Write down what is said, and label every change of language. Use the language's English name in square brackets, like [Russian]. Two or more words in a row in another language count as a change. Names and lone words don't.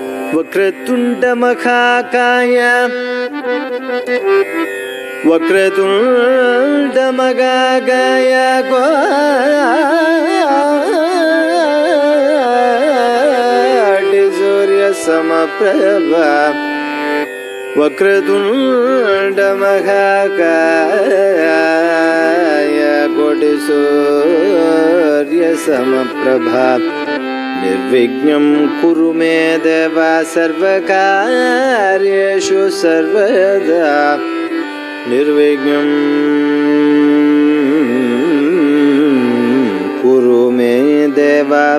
[Sanskrit] ವಕ್ರತುಂಡ ಮಹಾಕಾಯ ವಕ್ರತುಂಡ ಮಹಾಕಾಯ ಕೋಟಿ ಸೂರ್ಯ ಸಮಪ್ರಭ ವಕ್ರತುಂಡ ಮಹಾಕಾಯ ಕೋಟಿ ಸೂರ್ಯ ಸಮಪ್ರಭ ನಿರ್ವಿಘ್ನಂ ಕುರು ಮೇ ದೇವ ಸರ್ವಕಾರ್ಯೇಷು ಸರ್ವದಾ ನಿರ್ವಿಘ್ನಂ ಕುರು ಮೇ ದೇವ